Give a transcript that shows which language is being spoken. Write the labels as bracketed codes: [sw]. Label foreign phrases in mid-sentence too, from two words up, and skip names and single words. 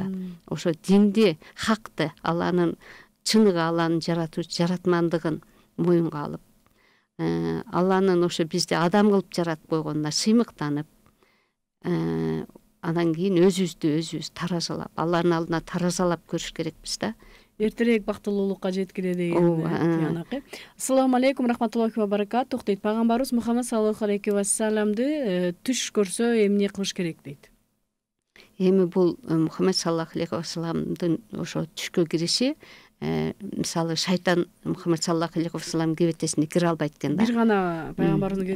[ky] Ошо динди, хакты, Алланын чыныгы, Алланын жаратмандыгын моюнга алып, Алланын ошо бизди адам кылып жаратып койгонуна сыймыктанып, анан кийин өзүбүздү таразалап, Алланын алдына таразалап көрүш керекпиз да. Эртерээк бактылуулукка жеткире деген тыянак. [ar] السلام عليكم رحمة الله وبركاته дейт. [ky] Пайгамбарыбыз Мухаммед [ar] صلى الله عليه وسلم [ky] түш көрсө эмне кылыш керек дейт? Эми бул Мухаммед [ar] صلى الله عليه وسلم [ky] ошо түшкө кириши, мисалы шайтан Мухаммед [ar] صلى الله عليه وسلم [ky] кебетесине кире албайт экен да. Бир гана пайгамбардын кебетесине